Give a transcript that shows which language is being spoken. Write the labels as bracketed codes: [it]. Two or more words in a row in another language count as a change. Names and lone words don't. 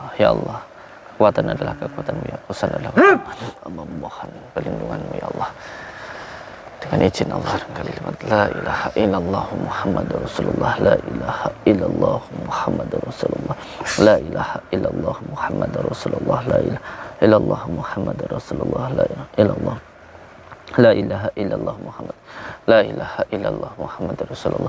[id] Ya Allah, kekuatan adalah kekuatanmu ya, kuasa adalah kuatanmu. Mohon perlindunganmu ya Allah. Dengan izin Allah dan kalimat [ar] لا إله إلا الله محمد رسول الله. لا إله إلا الله محمد رسول الله. لا إله إلا الله محمد رسول الله. لا إله إلا الله محمد رسول الله. لا إله إلا الله. لا إله إلا الله محمد. لا إله إلا الله محمد رسول الله.